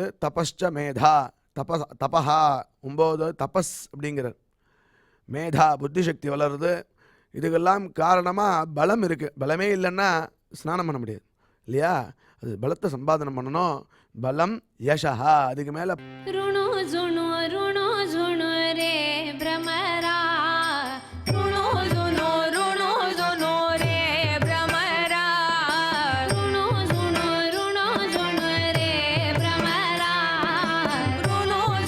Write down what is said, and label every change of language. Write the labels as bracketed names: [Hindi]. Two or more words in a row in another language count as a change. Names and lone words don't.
[Sanskrit] तपश्च मेधा, [Tamil] தபஹா 9 தபஸ் அப்படிங்கிறார். மேதா புத்தி சக்தி வளருது. இதுக்கெல்லாம் காரணமாக பலம் இருக்குது. பலமே இல்லைன்னா ஸ்நானம் பண்ண முடியாது இல்லையா? அது பலத்தை சம்பாதனம் பண்ணணும். [Sanskrit] बलं यशः. [Tamil] அதுக்கு மேலே [Odia] ଋଣୋ ଝୁଣୋ ରେ ଭ୍ରମରା, ଋଣୋ ଝୁଣୋ ରେ ଭ୍ରମରା, ଋଣୋ ଝୁଣୋ ରେ ଭ୍ରମରା, ଋଣୋ